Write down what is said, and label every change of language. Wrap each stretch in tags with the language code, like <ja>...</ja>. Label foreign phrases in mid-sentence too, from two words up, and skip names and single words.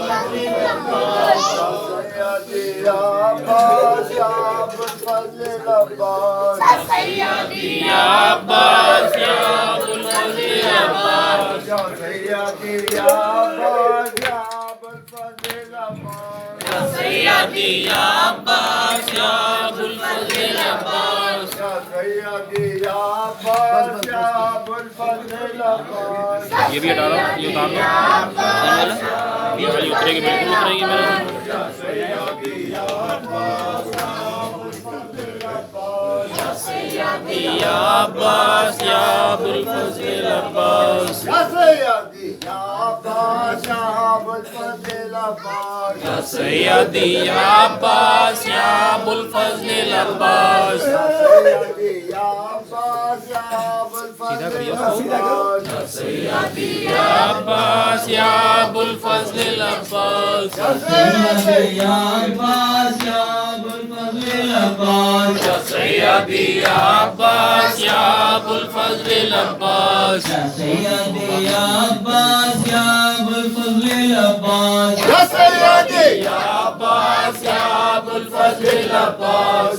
<ar>فضل عباس، يا سيدي يا عباس يا أبو الفضل عباس، يا سيدي يا عباس يا أبو الفضل عباس، يا سيدي يا عباس يا أبو الفضل عباس، يا سيدي يا عباس يا أبو الفضل عباس، يا سيدي يا عباس يا أبو الفضل عباس.</ar> <hi>ये भी हटा लो, ये उतार लो, ये वाली उतरेगी, बिल्कुल उतरेगी मेरे।</hi> <ar>يا سيدي يا عباس يا أبو الفضل عباس، يا سيدي يا عباس يا أبو الفضل عباس, يا سيدي يا عباس يا أبو الفضل عباس, يا سيدي يا عباس يا أبو الفضل عباس, يا سيدي يا عباس يا أبو الفضل عباس, يا سيدي يا عباس يا أبو الفضل عباس, يا سيدي يا عباس يا أبو الفضل العباس یا سیدی یا عباس یا ابو الفضل العباس یا سیدی یا عباس یا ابو الفضل العباس یا سیدی یا عباس یا ابو الفضل العباس</ar>